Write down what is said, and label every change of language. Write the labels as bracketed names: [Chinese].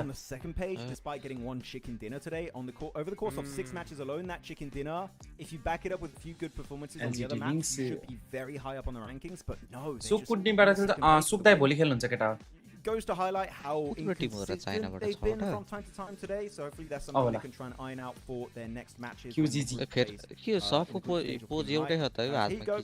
[English] on the second page despite getting one chicken dinner today on the over the course of 6 matches alone. That chicken dinner, if you back it up with a few good performances on the other maps, you should be very high up on the rankings, but no, [Nepali] सुक कुट्नीबाट खेल्छ सुक दाइ भोलि खेल्नुहुन्छ केटा [English] goes to highlight how inconsistent they've been from time to time today, so hopefully that's something they can try and iron out for their next matches. QGG [Nepali] के सफको pose एउटै छ त यो हातमा